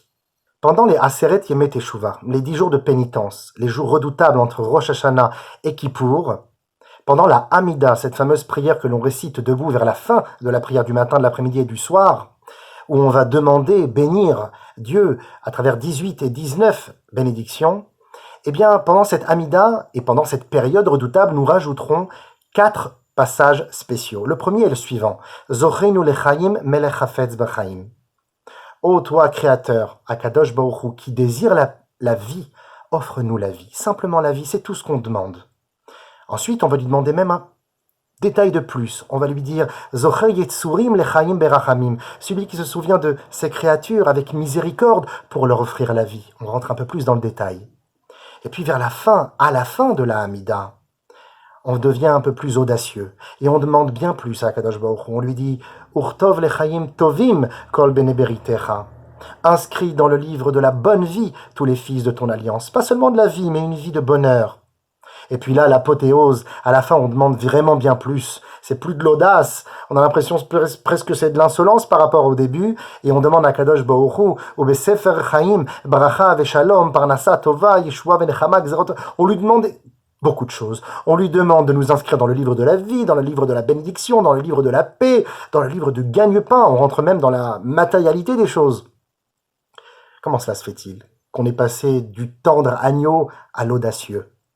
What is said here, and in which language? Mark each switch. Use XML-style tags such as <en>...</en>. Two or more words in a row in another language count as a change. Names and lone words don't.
<fr>Pendant les</fr> <he>עשרת ימי תשובה,</he> <fr>les 10 jours de pénitence, les jours redoutables entre Rosh Hashanah et Kippour, pendant la Hamida, cette fameuse prière que l'on récite debout vers la fin de la prière du matin, de l'après-midi et du soir, où on va demander, bénir Dieu à travers 18 et 19 bénédictions, eh bien, pendant cette Hamida et pendant cette période redoutable, nous rajouterons 4 passages spéciaux. Le premier est le suivant.</fr> <he>זכרנו לחיים מלך חפץ בחיים.</he> <fr>Ô toi, Créateur,</fr> <he>הקדוש ברוך הוא,</he> <fr>qui désire la vie, offre-nous la vie. Simplement la vie, c'est tout ce qu'on demande. Ensuite, on va lui demander même un détail de plus. On va lui dire</fr> <he>זוכר יצוריו לחיים ברחמים,</he> <fr>celui qui se souvient de ses créatures avec miséricorde pour leur offrir la vie. On rentre un peu plus dans le détail. Et puis vers la fin, à la fin de la Hamida, on devient un peu plus audacieux et on demande bien plus à</fr> <he>קדוש ברוך הוא.</he> <fr>On lui dit</fr> <he>וכתוב לחיים טובים כל בני בריתך.</he> <fr>Inscris dans le livre de la bonne vie tous les fils de ton alliance. Pas seulement de la vie, mais une vie de bonheur. Et puis là, l'apothéose, à la fin, on demande vraiment bien plus. C'est plus de l'audace. On a l'impression presque que c'est de l'insolence par rapport au début. Et on demande à</fr> <he>קדוש ברוך הוא, ובספר חיים ברכה ושלום פרנסה טובה ישועה ונחמה גזרות.</he> <fr>On lui demande beaucoup de choses. On lui demande de nous inscrire dans le livre de la vie, dans le livre de la bénédiction, dans le livre de la paix, dans le livre du gagne-pain. On rentre même dans la matérialité des choses. Comment cela se fait-il qu'on est passé du tendre agneau à l'audacieux?</fr>